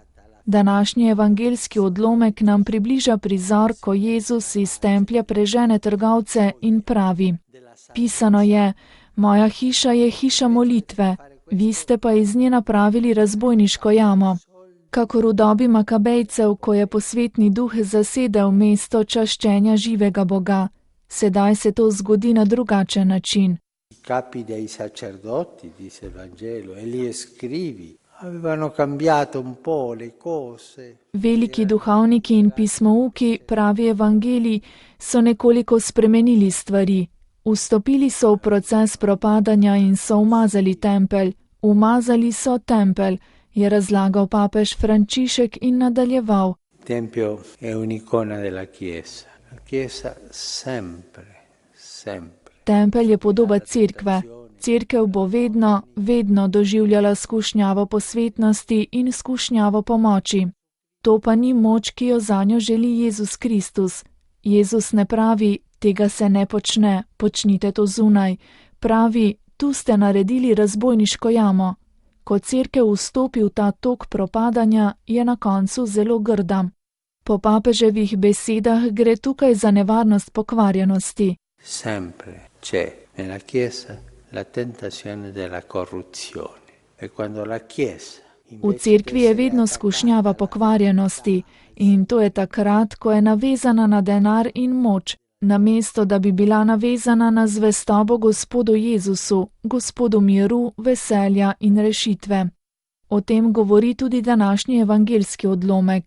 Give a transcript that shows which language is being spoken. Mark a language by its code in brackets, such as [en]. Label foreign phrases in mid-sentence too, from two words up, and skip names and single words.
[sl] Današnji evangeljski odlomek nam približa prizor, ko Jezus iz templja prežene trgovce in pravi: Pisano je, moja hiša je hiša molitve, vi ste pa iz nje napravili razbojniško jamo. Kakor v dobi Makabejcev, ko je posvetni duh zasedel mesto čaščenja živega Boga. Sedaj se to zgodi na drugačen način. [it] Capi dei sacerdoti, dice il Vangelo, e gli scribi avevano cambiato un po' le cose. [sl] Veliki duhovniki in pismouki, pravi evangelij, so nekoliko spremenili stvari. Vstopili so v proces propadanja in so umazali tempelj. Umazali so tempelj, je razlagal papež Frančišek in nadaljeval. [it] Tempio è un'icona della Chiesa. La Chiesa sempre. [sl] Tempelj je podoba cerkve. Cerkev bo vedno doživljala skušnjavo posvetnosti in skušnjavo pomoči. To pa ni moč, ki jo zanjo želi Jezus Kristus. Jezus ne pravi, tega se ne počne, počnite to zunaj. Pravi, tu ste naredili razbojniško jamo. Ko cerkev vstopi v ta tok propadanja, je na koncu zelo grda. Po papeževih besedah gre tukaj za nevarnost pokvarjenosti. [it] Sempre c'è nella Chiesa la tentazione della corruzione. E quando la Chiesa [sl] V cerkvi je vedno skušnjava pokvarjenosti in to je takrat, ko je navezana na denar in moč, namesto da bi bila navezana na zvestobo Gospodu Jezusu, Gospodu miru, veselja in rešitve. O tem govori tudi današnji evangeljski odlomek.